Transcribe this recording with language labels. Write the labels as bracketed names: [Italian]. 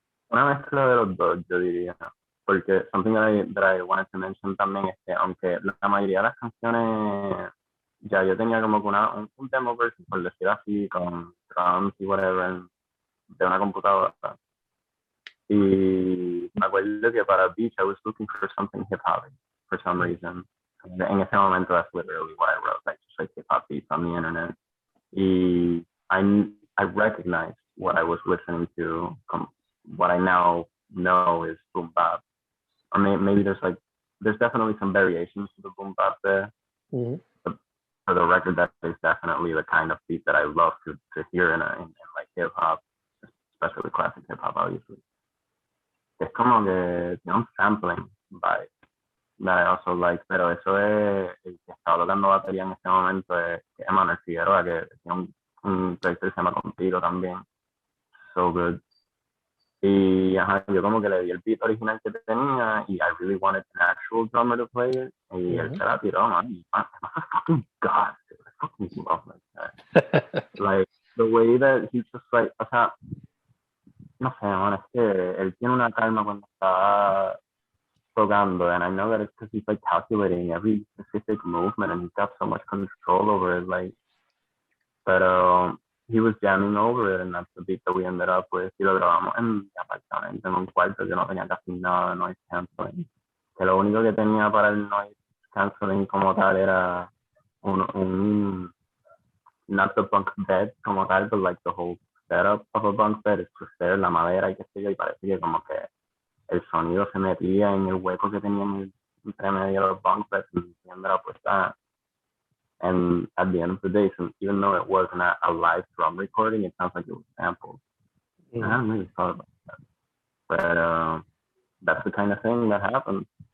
[Spanish] Una mezcla de los dos, yo diría. Porque [English] something that I wanted to mention [Spanish] también es que aunque la mayoría de las canciones ya yo tenía como que un [English] demo version, [Spanish] por decir así, con drums y whatever, de una computadora. Y me acuerdo que para [English] Beach I was looking for something hip hop for some reason. [Spanish] En ese momento [English] that's literally what I wrote, like just like hip hop beats on the internet. Y I recognized what I was listening to, what I now know is boom bap. Or maybe there's definitely some variations to the boom bap there. Mm-hmm. But for the record, that is definitely the kind of beat that I love to hear in like hip hop, especially classic hip hop, obviously. [Spanish] Es como que tiene un sampling vibe [English] that I also like, [Spanish] pero eso es el que estaba tocando batería en este momento es Emanuel Figueroa, que tiene un proyecto que se llama Contigo también. [English] So good. [Spanish] Y ajá, yo como que le di el beat original que tenía y [English] I really wanted an actual drummer to play it. [Spanish] Y él se la tiró, [English] man. I'm a fucking god. I fucking love that. Like, the way that he just like, [Spanish] o sea, no sé, man, es que él tiene una calma cuando está tocando, [English] and I know that it's because he's like calculating every specific movement and he's got so much control over it, like, but he was jamming over it and that's the beat that we ended up with. [Spanish] Y lo grabamos en apartamento, en un cuarto que no tenía casi nada de noise canceling, que lo único que tenía para el noise canceling como tal era un [English] not the bunk bed [Spanish] como tal, [English] but like the whole setup of a bunk bed is just there, [Spanish] la madera y qué sé yo, y parece que como que el sonido se metía en el hueco que tenían entre medio de los bunk beds y [English] ended up with that. And at the end of the day, so even though it wasn't a live drum recording, it sounds like it was sampled. Mm-hmm. I haven't really thought about that. But that's the kind of thing that happens.